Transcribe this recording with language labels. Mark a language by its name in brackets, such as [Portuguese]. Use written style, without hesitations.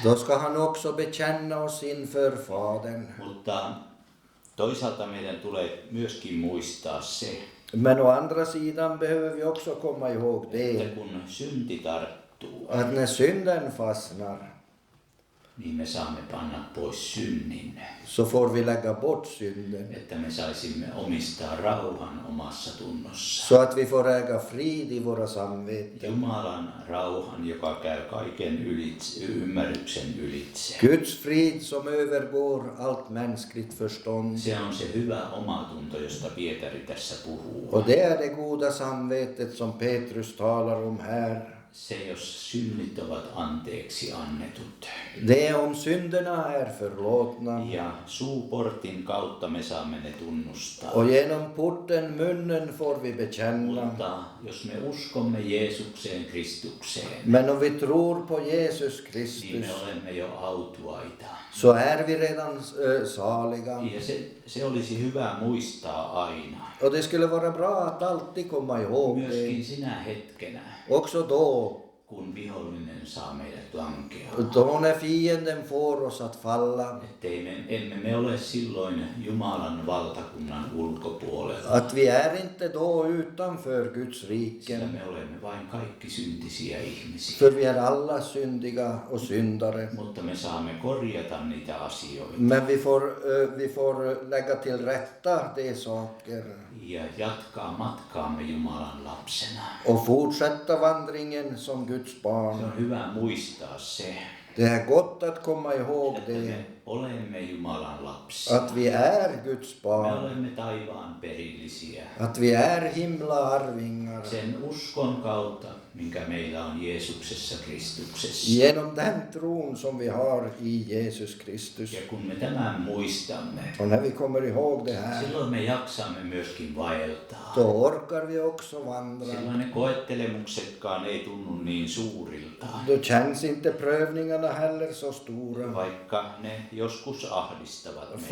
[Swedish] då ska han också bekänna oss inför Fadern. [Finnish] Mutta toisaalta meidän tulee myöskin muistaa se, [Swedish] Men å andra sidan behöver vi också komma ihåg [Finnish] että [Swedish] det, [Finnish] kun synti tarttuu, [Swedish] att när synden fastnar [Finnish] niin me saamme panna pois synnin. [Swedish] så får vi lägga bort synden. [Finnish] Että me saisimme omistaa rauhan omassa tunnossa. [Swedish] Så att vi får äga frid i våra samveten. [Finnish] Jumalan rauhan, joka käy kaiken ylitse, ymmärryksen ylitse. [Swedish] Guds frid som övergår allt mänskligt förstånd. [Finnish] Se on se hyvä omatunto, josta Pietari tässä puhuu. [Swedish] Och det är det goda samvetet som Petrus talar om här. [Finnish] Se, jos synnit ovat anteeksi annetut. [Swedish] Det är om synderna är förlåtna. [Finnish] Ja suuportin kautta me saamme ne tunnustaa. [Swedish] Och genom porten, munnen, får vi bekänna. [Finnish] Mutta jos me uskomme Jeesukseen Kristukseen, [Swedish] Men om vi tror på Jesus [Finnish] niin [Swedish] Kristus [Finnish] me olemme jo autuaita. [Swedish] så är vi redan saliga. [Finnish] Ja se olisi hyvä muistaa aina. [Swedish] Och det skulle vara bra att alltid komma ihåg [Finnish] Myöskin [Swedish] det. [Finnish] sinä hetkenä, [Swedish] Också då, [Finnish] kun vihollinen saa meidät lankea. [Swedish] då när fienden får oss att falla. [Finnish] Emme me ole silloin Jumalan valtakunnan ulkopuolella. [Swedish] Att vi är inte då utanför Guds [Finnish] Sillä [Swedish] riken. [Finnish] me olemme vain kaikki syntisiä ihmisiä. [Swedish] För vi är alla syndiga och syndare. [Finnish] Mutta me saamme korjata niitä asioita [Swedish] Men vi får lägga till rätta de saker. [Finnish] ja jatkaa matkaamme Jumalan lapsena. [Swedish] Och fortsätta vandringen som Guds [Finnish] Se [Swedish] barn. [Finnish] on hyvä muistaa se, [Swedish] Det är gott att komma ihåg [Finnish] että [Swedish] det. [Finnish] me olemme Jumalan lapsia. [Swedish] Att vi är Guds [Finnish] Me [Swedish] barn. [Finnish] olemme taivaan perillisiä. [Swedish] Att vi är himla-arvingar. [Finnish] Sen uskon kautta, minkä meillä on Jeesuksessa Kristuksessa. [Swedish] Genom den tron som vi har i Jesus Kristus. [Finnish] Ja kun me tämän muistamme, [Swedish] Och när vi kommer ihåg det här, [Finnish] silloin me jaksamme myöskin vaeltaa. [Swedish] då orkar vi också vandra. [Finnish] Silloin ne koettelemuksetkaan ei tunnu niin suurilta, [Swedish] Då känns inte prövningarna heller så stora. [Finnish] vaikka ne joskus ahdistavat meitä.